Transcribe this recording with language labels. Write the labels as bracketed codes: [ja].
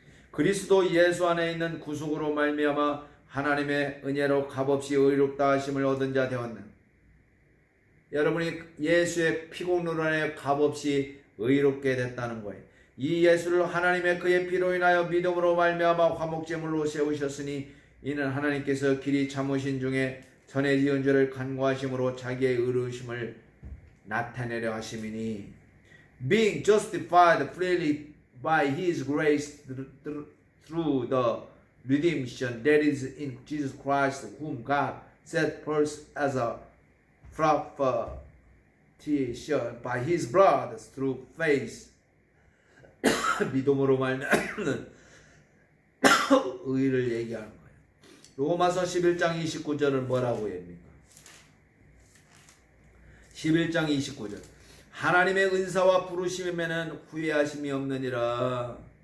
[ko] 그리스도 예수 안에 있는 구속으로 말미암아 하나님의 은혜로 값없이 의롭다 하심을 얻은 자 되었는. 여러분이 예수의 피공로 안에 값없이 의롭게 됐다는 거예요. 이 예수를 하나님의 그의 피로 인하여 믿음으로 말미암아 화목제물로 세우셨으니 이는 하나님께서 길이 참으신 중에 전에 지은 죄를 간과하심으로 자기의 의로우심을 나타내려 하심이니 [en] being justified freely by his grace through the redemption that is in Jesus Christ, whom God set forth as a propitiation by his blood through faith. [ko] 믿음으로 말미암는 의를 얘기하는 거예요. 로마서 11장 29절은 뭐라고 합니까? 11장 29절. 하나님의 은사와 부르심에는 후회하심이 없느니라.